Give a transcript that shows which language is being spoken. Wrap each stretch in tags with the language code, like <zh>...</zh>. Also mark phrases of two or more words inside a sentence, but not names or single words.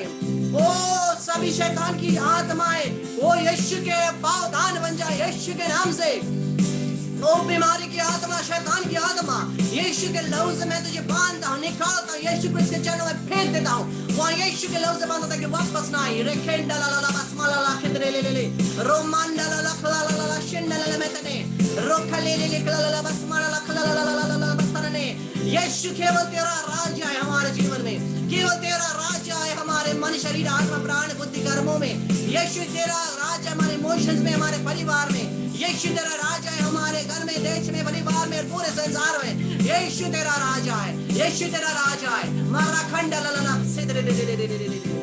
<hi>ओ सभी शैतान की आत्माएं वो यीशु के पावदान बन जाए यीशु के नाम से। ओ बीमारी की आत्मा, शैतान की आत्मा, यीशु के लहू से मैं तुझे बांधता हूँ, निकालता हूँ, यीशु को इसके चरणों में फेंक देता हूँ। वहाँ यीशु के लहू से बांधता कि वापस ना आए। रेखेंडा ला ला ला बसमाला ला खिदरे ले ले ले रोमांडा ला ला खला ला ला शिंडा ला ला मैंने रोखा ले ले खला ला ला बसमाला ला खला ला ला ला ला बसने। यीशु केवल तेरा राज्य है हमारे जीवन में, केवल तेरा राज्य है हमारे मन, शरीर, आत्मा, प्राण, बुद्धि, कर्मों में। यीशु तेरा राज्य हमारे इमोशंस में, हमारे परिवार में। यीशु तेरा राजा है हमारे घर में, देश में, परिवार में, पूरे संसार में। यीशु तेरा राजा है, यीशु तेरा राजा है। मारा खंड ललना सिदरे दे दे दे दे दे दे।</hi>